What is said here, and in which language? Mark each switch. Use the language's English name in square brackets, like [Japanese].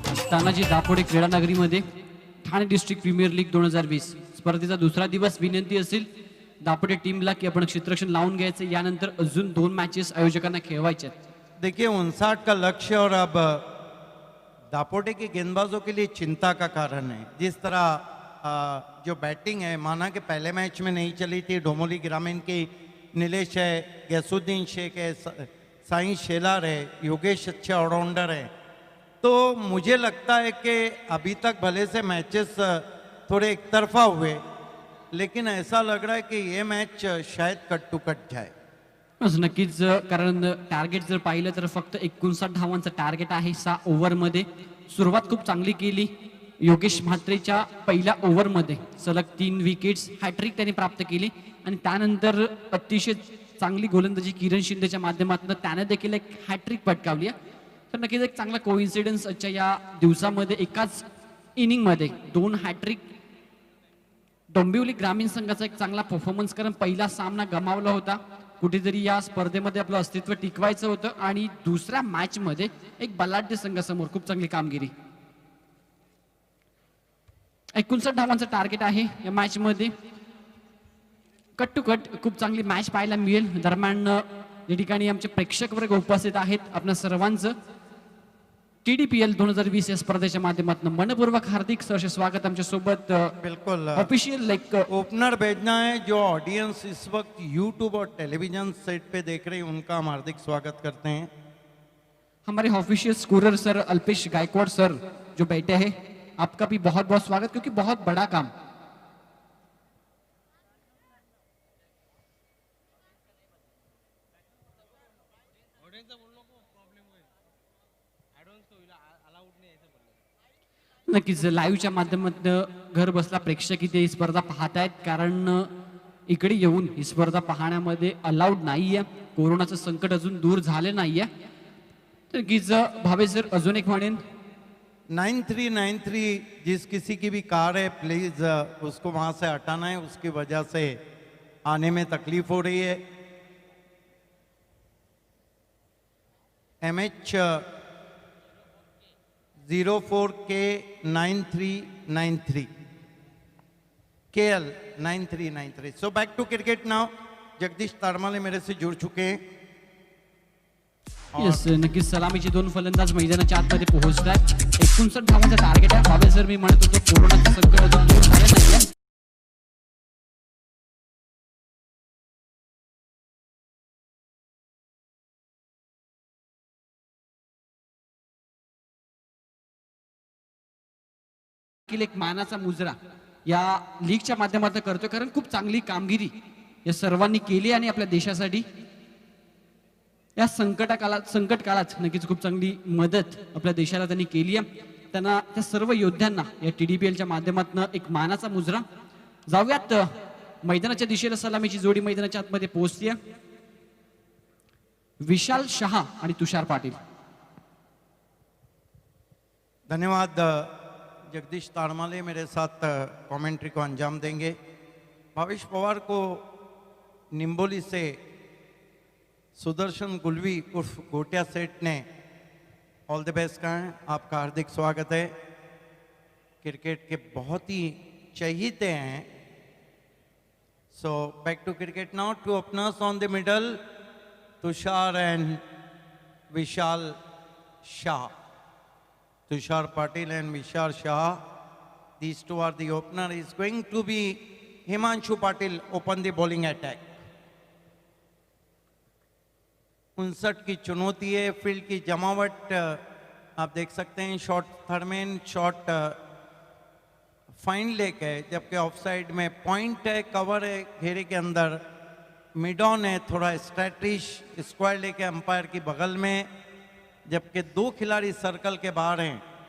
[Marathi] Tanaji Dapode क्रीडानगरीमध्ये Thane district premier league 2020 स्पर्धेचा दुसरा दिवस. विनंती असेल दापोडे टीमला की आपण क्षेत्ररक्षण लावून घ्यायचं, यानंतर अजून 2 मॅचेस आयोजकांना खेळवायचे आहेत. [Hindi] देखिए 59 का लक्ष्य और अब दापोटे के गेंदबाजों के लिए चिंता का कारण है. जिस तरह जो बैटिंग है, माना कि पहले मैच में नहीं चली थी, डोमोली ग्रामीण की नीलेश है, गैसुद्दीन शेख है, साईं शेलार है, योगेश अच्छे ऑलराउंडर है, तो मुझे लगता है कि अभी तक भले से मैचेस थोड़े एक तरफा हुए, लेकिन ऐसा लग रहा है कि ये मैच शायद कट टू कट जाए. [Marathi] बस नक्कीच, कारण टार्गेट जर पाहिलं तर फक्त 59 धावांचं टार्गेट आहे 6 ओव्हरमध्ये. सुरुवात खूप चांगली केली. योगेश म्हात्रेच्या पहिल्या ओव्हरमध्ये सलग 3 विकेट्स, हॅट्रिक त्यांनी प्राप्त केली आणि त्यानंतर अतिशय चांगली गोलंदाजी किरण शिंदेच्या माध्यमातून त्याने देखील एक हॅट्रिक पटकावली आहे. तर नक्कीच एक चांगला कोइन्सिडन्स आजच्या या दिवसामध्ये एकाच इनिंगमध्ये 2 हॅट्रिक. डोंबिवली ग्रामीण संघाचा एक चांगला परफॉर्मन्स, कारण पहिला सामना गमावला होता, कुठेतरी या स्पर्धेमध्ये आपलं अस्तित्व टिकवायचं होतं आणि दुसऱ्या मॅच मध्ये एक बलाढ्य संघासमोर खूप चांगली कामगिरी. 59 धावांचं टार्गेट आहे या मॅच मध्ये. कट टू कट खूप चांगली मॅच पाहायला मिळेल. दरम्यान या ठिकाणी आमचे प्रेक्षक वर्ग उपस्थित आहेत. आपल्या सर्वांचं TDPL 2020 या स्पर्धेच्या माध्यमातून मनपूर्वक हार्दिक सहर्ष स्वागत. आमच्या सोबत [Hindi] बिल्कुल [English] official like [Hindi] ओपनर भेजना है. जो ऑडियंस इस वक्त यूट्यूब और टेलीविजन सेट पे देख रही है, उनका हम हार्दिक स्वागत करते हैं. हमारे official scorer sir Alpesh Gaekwad sir जो बैठे हैं, आपका भी बहुत बहुत स्वागत, क्योंकि बहुत बड़ा काम. [Marathi] नक्कीच लाईव्हच्या माध्यमातून घर बसला प्रेक्षक इथे ही स्पर्धा पाहतायत, कारण इकडे येऊन ही स्पर्धा पाहण्यामध्ये अलाउड नाहीये. कोरोनाचं संकट अजून दूर झाले नाहीये. तर नक्कीच भावे सर अजून एक म्हणेन [Hindi] 9393 जिस किसी की भी कार है, प्लीज उसको वहां से हटाना है. उसकी वजह से आने में तकलीफ हो रही है. MH 04K 9393 KL 9393. [English] So back to cricket now. [Hindi] Jagdish Taramale मेरे से जुड़ चुके हैं. [Marathi] येस, नक्कीच सलामीचे 2 फलंदाज मैदानाच्या आतमध्ये पोहोचतात. 59 धावांचा टार्गेट आहे. भावे सर मी म्हणत होतो कोरोनाचं संकट अजून दूर झालं नाहीये. एक मानाचा मुजरा या लीगच्या माध्यमातून करतो, कारण खूप चांगली कामगिरी या सर्वांनी केली आणि आपल्या देशासाठी या संकट काळात नक्कीच खूप चांगली मदत आपल्या देशाला त्यांनी केली आहे. त्यांना त्या सर्व योद्ध्यांना या TDPLच्या माध्यमातून एक मानाचा मुजरा. जाऊयात मैदानाच्या दिशेला. सलामीची जोडी मैदानाच्या आतमध्ये पोहोचली आहे. विशाल शहा आणि तुषार पाटील. धन्यवाद. [Hindi] जगदीश तारमाले मेरे साथ कमेंट्री को अंजाम देंगे. भावेश पवार को निम्बोली से सुदर्शन गुलवी उर्फ गोटिया सेठ ने ऑल द बेस्ट कहा है. आपका हार्दिक स्वागत है. क्रिकेट के बहुत ही चहीते हैं. [English] So back to cricket now. 2 openers on the middle, Tushar and Vishal Shah. Tushar Patil and Vishal Shah. These two are the opener. Is going to be Himanshu Patil open the bowling attack. [Hindi] 59 की चुनौती है. Field की जमावट आप देख सकते हैं. Shot third man shot fine leg है, जबकि ऑफ साइड में पॉइंट है, कवर है घेरे के अंदर, मिड ऑन है, थोड़ा स्ट्रैटिश स्क्वायर लेके अंपायर की बगल में, जबकि 2 खिलाड़ी सर्कल के बाहर हैं.